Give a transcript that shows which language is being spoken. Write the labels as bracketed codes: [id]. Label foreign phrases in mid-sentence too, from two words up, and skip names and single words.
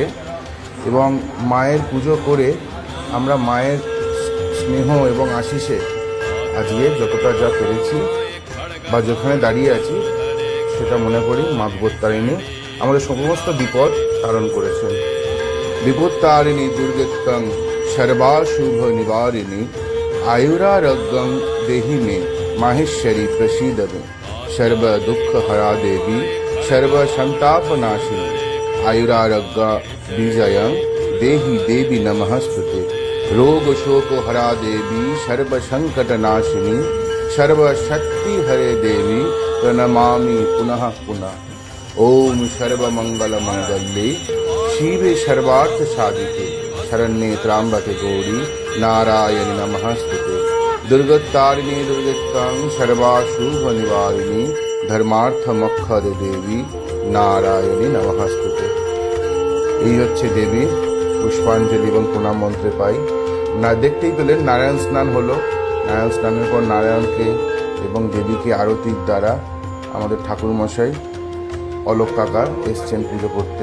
[bn] এবং মায়ের পুজো করে আমরা মায়ের স্নেহ এবং আশিসে আজকে যতটা যা পেরেছি বা যেখানে দাঁড়িয়ে আছি, সেটা মনে করি মা বিপত্তারিণী আমাদের সমস্ত বিপদ তারণ করেছেন। [sa] বিপত্তারিণী দুর্গেত্তং সর্বাশুভ নিবারিণী আয়ুরারোগ্যং দেহি মে মাহেশ্বরী প্রসীদবে सर्व दुख हरा देवी सर्व संताप नाशिनी आयुरारोग्य विजयं देहि देवी नमस्तुते रोग शोक हरा देवी सर्व संकट नाशिनी सर्व शक्ति हरे देवी प्रणमामि पुनः पुनः। ओम सर्व मंगल मंगल्ये शिवे सर्वार्थ साधिके शरण्ये त्र्यंबके गौरी नारायणि नमस्तुते दुर्गतारिणी दुर्गतां सर्वाशुभ निवारिणी धर्मार्थ मक्षदे देवी नारायणी नमस्तुते। [bn] এই হচ্ছে দেবীর পুষ্পাঞ্জলি এবং প্রণাম মন্ত্রে পাই। না দেখতেই পেলেন নারায়ণ স্নান হলো। নারায়ণ স্নানের পর নারায়ণকে এবং দেবীকে আরতির দ্বারা আমাদের ঠাকুরমশাই অলোক কাকা এসছেন পুজো করতে।